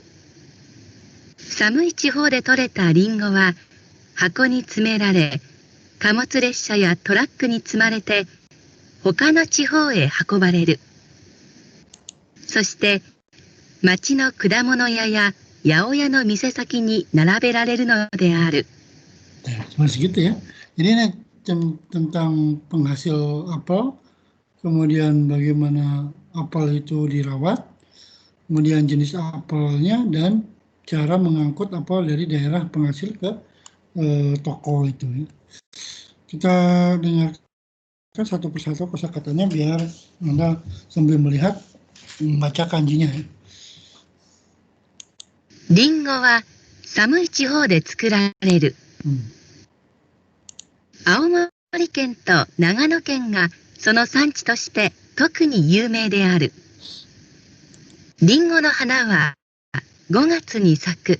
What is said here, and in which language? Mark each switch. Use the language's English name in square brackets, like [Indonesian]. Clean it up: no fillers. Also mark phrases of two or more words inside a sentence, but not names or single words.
[Japanese] 寒い地方で採れたリンゴは箱に詰められ貨物列車やトラックに積まれて他の地方へ運ばれる。そして町の果物屋や八百屋の店先に並べられるのである。 [Indonesian] Cuma segitu ya. Jadi ini tentang penghasil apel, kemudian bagaimana apel itu dirawat, kemudian jenis apelnya dan cara mengangkut apel dari daerah penghasil ke toko itu ya. Kita dengarkan satu persatu kosakatanya biar Anda sambil melihat membaca kanjinya ya. [Japanese] リンゴは寒い地方で作られる。青森県と長野県がその産地として特に有名である。リンゴの花は5月に咲く。